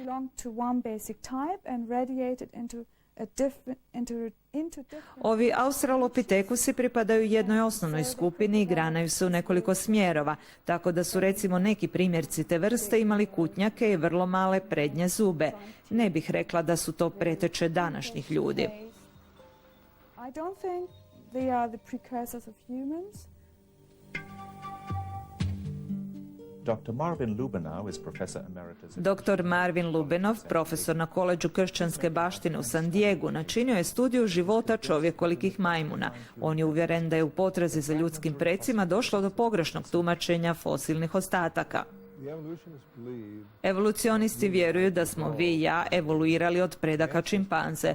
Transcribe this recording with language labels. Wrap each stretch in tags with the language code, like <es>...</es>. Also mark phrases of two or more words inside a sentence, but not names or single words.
<hr>Ovi australopitekusi pripadaju jednoj osnovnoj skupini i granaju se u nekoliko smjerova, tako da su recimo neki primjerci te vrste imali kutnjake i vrlo male prednje zube. Ne bih rekla da su to preteče današnjih ljudi.</hr> <en>Dr. Marvin Lubenow is professor emeritus.</en> <hr>Dr. Marvin Lubenov, profesor na koleđu kršćanske baštine u San Diegu, načinio je studiju života čovjekolikih majmuna. On je uvjeren da je u potrazi za ljudskim precima došlo do pogrešnog tumačenja fosilnih ostataka. Evolucionisti vjeruju da smo vi i ja evoluirali od predaka čimpanze.</hr>